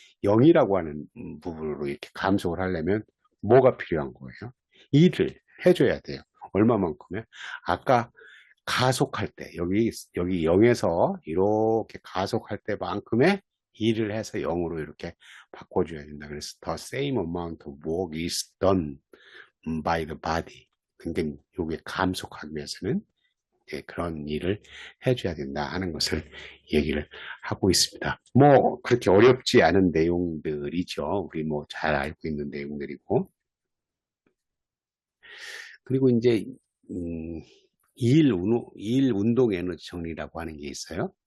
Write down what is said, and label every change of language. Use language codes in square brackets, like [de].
[ko] 0이라고 하는 부분으로 이렇게 감속을 하려면 뭐가 필요한 거예요? 일을 해줘야 돼요. 얼마만큼이요? 아까 가속할 때 여기 0에서 이렇게 가속할 때만큼의 일을 해서 0으로 이렇게 바꿔줘야 된다. 그래서 [en] the same amount of work is done by the body. [ko] 근데 요게 감속하기 위해서는 그런 일을 해줘야 된다 하는 것을 얘기를 하고 있습니다. 뭐 그렇게 어렵지 않은 내용들이죠. 우리 뭐 잘 알고 있는 내용들이고. 그리고 이제 일 운동 에너지 정리라고 하는 게 있어요.